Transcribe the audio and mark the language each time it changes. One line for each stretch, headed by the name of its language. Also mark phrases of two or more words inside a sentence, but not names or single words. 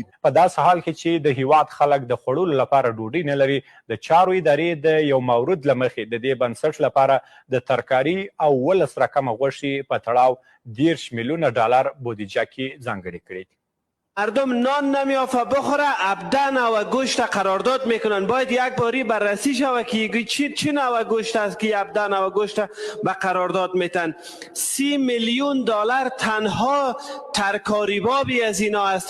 Pashto: په داسې حال کې چې د هیواد خلک د خوړلو لپاره ډوډۍ نه لري د چارو ادارې د یو مورد له مخې د دې بنسټ لپاره د ترکاري او 12 رقمه غوښې په تړاو 10 میلیون ډالر بودجه کې ځانګړې کړې دي
Persian: مردم نان نمیافه بخوره ابدن و گوشت قرارداد میکنن باید یک باری بررسی شود که چی نوع گوشت است که ابدن و گوشت به قرارداد میتن 30 میلیون دلار تنها ترکاری بابی از اینا است